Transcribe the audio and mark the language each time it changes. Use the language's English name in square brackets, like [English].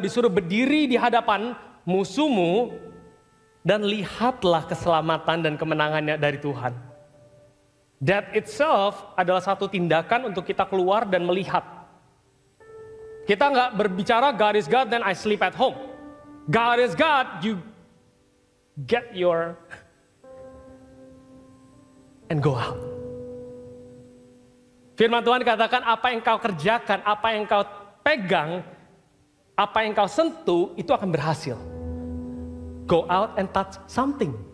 [Indonesian] Disuruh berdiri di hadapan musuhmu, dan lihatlah keselamatan dan kemenangannya dari Tuhan. [English] That itself [Indonesian] adalah satu tindakan untuk kita keluar dan melihat. Kita nggak berbicara [English] God is God, then I sleep at home. God is God, you get your and go out. [Indonesian] Firman Tuhan katakan apa yang kau kerjakan, apa yang kau pegang, apa yang kau sentuh, itu akan berhasil. [English] Go out and touch something.